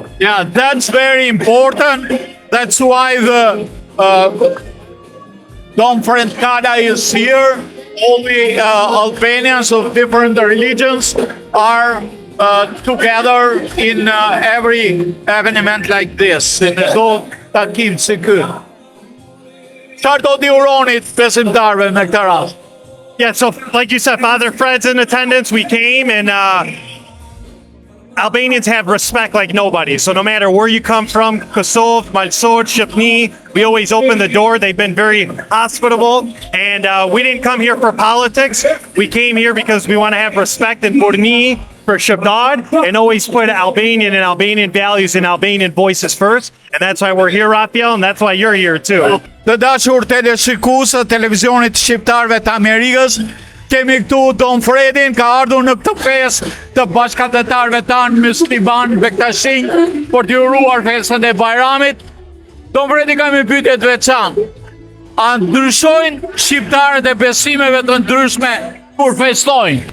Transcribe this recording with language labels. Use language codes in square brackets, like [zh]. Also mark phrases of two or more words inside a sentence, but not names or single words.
[en] Yeah, that's very important. That's why the Don Francada is here. All the Albanians of different religions are together in every event like this. In the [sq] takim sikur. Çfarë do t'i uronit besimtarëve në këtë rast? [en] Yeah, so like you said, Father Fred's in attendance. We came and Albanians have respect like nobody. So no matter where you come from, Kosovo, Malsod, Shqipni, we always open the door. They've been very hospitable. And we didn't come here for politics. We came here because we want to have respect and burni for Shqiptar and always put Albanian and Albanian values and Albanian voices first. And that's why we're here, Raphael, and that's why you're here too. [sq] Të dashur teleshikues të televizionit shqiptarëve të Amerikës, kemi këtu Don Fredin, ka ardhur në këtë festë të bashkëtetarëve tanë musliman Bektashin për të uruar festën e Bajramit. Don Fredi ka një pyetje të veçantë. A ndryshojnë shqiptarët e besimeve të ndryshme kur festojnë?